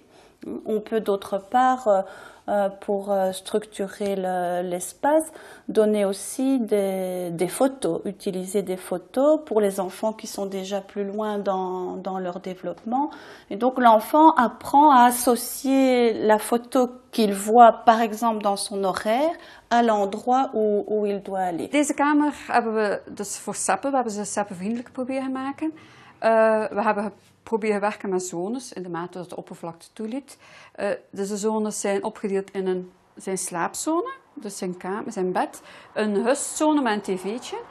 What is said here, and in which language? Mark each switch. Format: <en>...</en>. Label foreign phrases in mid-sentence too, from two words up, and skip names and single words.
<fr>On peut d'autre part, pour structurer l'espace, donner aussi des photos, utiliser des photos pour les enfants qui sont déjà plus loin dans leur développement. Et donc l'enfant apprend à associer la photo qu'il voit par exemple dans son horaire à l'endroit où il doit aller.</fr> <nl>Deze kamer hebben we dus voor SEPPE, we hebben ze SEPPE-vriendelijk proberen maken. We hebben proberen werken met zones in de mate dat de oppervlakte toeliet. Dus de zones zijn opgedeeld in zijn slaapzone, dus zijn bed, een hustzone met een tv'tje.</nl>